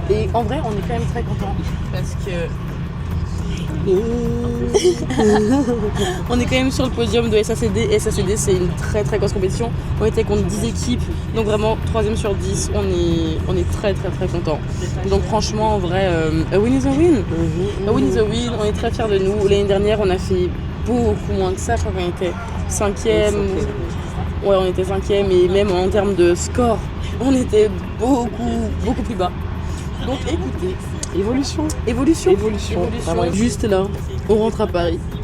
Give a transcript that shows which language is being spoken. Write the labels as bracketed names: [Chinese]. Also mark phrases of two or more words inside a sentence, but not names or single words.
[French] Et en vrai, on est quand même très contents parce que on est quand même sur le podium de SACD. SACD, c'est une très très grosse compétition. On était contre 10 équipes, donc vraiment 3ème sur 10. On est très très très contents. Donc franchement, en vrai, [English] a win is a win. A win is a win. [French] On est très fiers de nous. L'année dernière, on a fait beaucoup moins que ça. Je crois qu'on était 5ème. Ouais, on était 5ème et même en termes de score, on était beaucoup plus bas. Donc écoutez, évolution. Vraiment. Juste là, on rentre à Paris.